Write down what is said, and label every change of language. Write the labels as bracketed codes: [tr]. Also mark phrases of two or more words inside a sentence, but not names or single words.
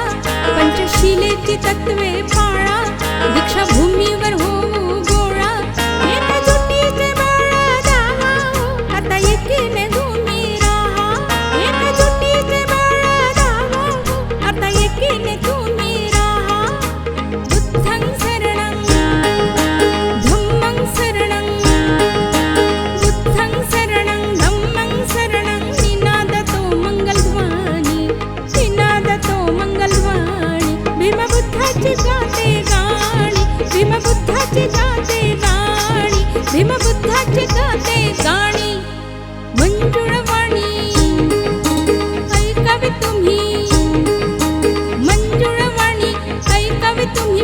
[mr] पंचशिलेची तत्वे पाळा, दीक्षाभूमीवर होऊ गोळा. एकजुटीचे बाळा जावा हो, आता एकीने तुम्ही राहा. एकजुटीचे बाळा जावा हो, आता एकीने तुम्ही राहा. [pi] बुद्धं शरणं धम्मं शरणं, बुद्धं शरणं धम्मं शरणं. [mr] निनादतो मंगलध्वनी, निनादतो मंगलध्वनी. भीमबुद्धाचे गाते गाणी, भीमबुद्धाचे गाते गाणी, भीमबुद्धाचे गाते गाणी. मंजुळवाणी ऐकावे तुम्ही, मंजुळवाणी ऐकावे तुम्ही.